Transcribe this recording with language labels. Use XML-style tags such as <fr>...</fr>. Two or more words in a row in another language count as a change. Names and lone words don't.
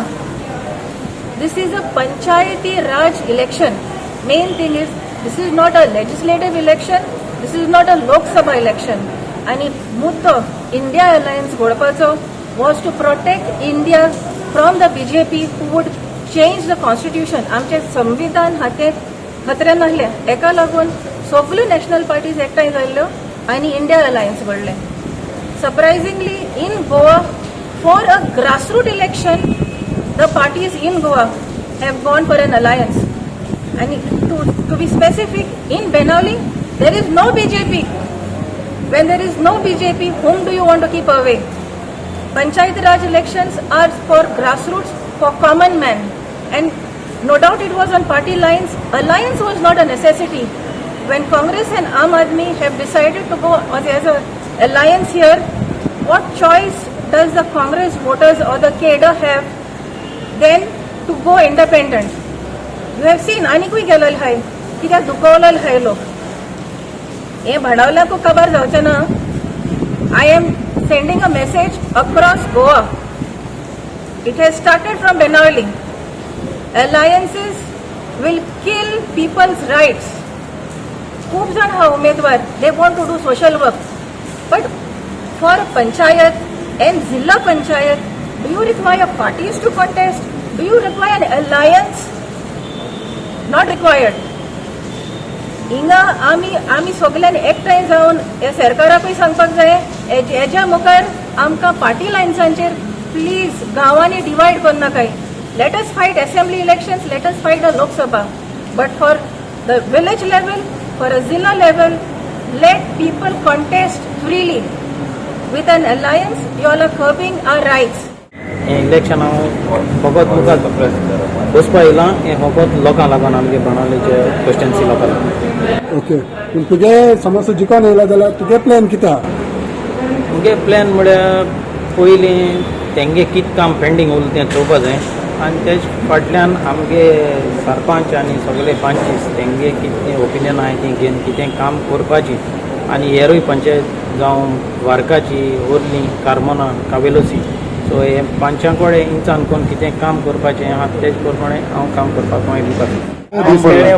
<en>This is a Panchayati Raj election. Main thing is, this is not a legislative election, this is not a Lok Sabha election. And muddo India Alliance Godpacho was to protect India from the BJP who would change the constitution.</en> <kok>आमचे संविधान हाते खतऱ्यान आहले, एका लागून सगल्यो</kok> <en>national parties</en> <kok>एकठांय जाल्ल्यो आनी इंडिया अलायन्स घडलें।</kok> <en>Surprisingly, in Goa, for a grassroots election, the parties in Goa have gone for an alliance. And to be specific, in Benali, there is no BJP. When there is no BJP, whom do you want to keep away? Panchayat Raj elections are for grassroots, for common man. And no doubt it was on party lines. Alliance was not a necessity. When Congress and Aam Aadmi have decided to go as an alliance here, what choice does the Congress voters or the cadre have then to go independent? You have seen</en> <kok>आनीकूय गेलेले हाय, कित्याक दुखवलेले हाय लोक। हे भाडावल्याक खबर जावचें ना।</kok> <en>I am sending a message across Goa. It has started from Benali. Alliances will kill people's rights.</en> <kok>खूप जण हा उमेदवार,</kok> <en>they want to do social work. But for Panchayat and Zilla Panchayat, do you require parties to contest? Do you require an alliance? Not required.</en> <kok>हिंगा आमी सगळ्यान एकठांय जावन हे सरकाराकूय सांगपाक जाय, हेज्या मुखार आमकां पार्टी लायन्सांचेर प्लीज गांवांनी डिवायड कर नाकाय।</kok> <en>Let us fight assembly elections, let us fight the Lok Sabha, but for the village level, for a Zilla level, Let people contest freely with an alliance. You all are curbing our rights.</en> <kok>इलेक्शन हांव फकत मुखार बसपा येयलां, हें फकत लोकां लागून आमगे बाणावलेचे कॉन्स्टिट्युएन्सी लोकां लागून। ओके, पूण तुगे समज जिखोन येयला जाल्यार तुगे प्लॅन कितें आहा? मुगे प्लॅन म्हळ्यार पयलीं तेंगे कितें काम पेंडींग उरलें तें चोवपा जाय आनी तेज फाटल्यान आमगे सरपंच आनी सगळे पंचीस तेंगे कितें ओपिनियन आहाय ती घेवन कितें काम करपाची आनी हेरूय पंचायत जावं वारकाची, ओर्ली, कार्मोना, कावेलोसी, सो हे पांचां कडेन इंचान कोण कितें काम करपाचें आहा तेज प्रमाणे हांव काम करपाक मागीर दिवपाक</kok>